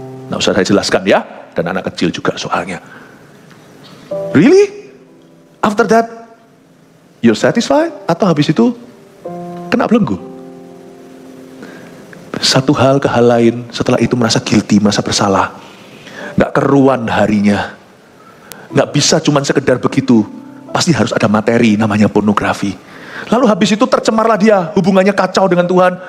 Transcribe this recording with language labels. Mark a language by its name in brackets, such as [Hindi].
[Indonesian] Nggak usah saya jelaskan ya, dan anak kecil juga soalnya. [English] Really? After that, you're satisfied? [Indonesian] Atau habis itu, kena belenggu? Satu hal ke hal lain, setelah itu merasa guilty, merasa bersalah. Nggak keruan harinya. Nggak bisa cuman sekedar begitu. Pasti harus ada materi, namanya pornografi. Lalu habis itu tercemarlah dia, hubungannya kacau dengan Tuhan.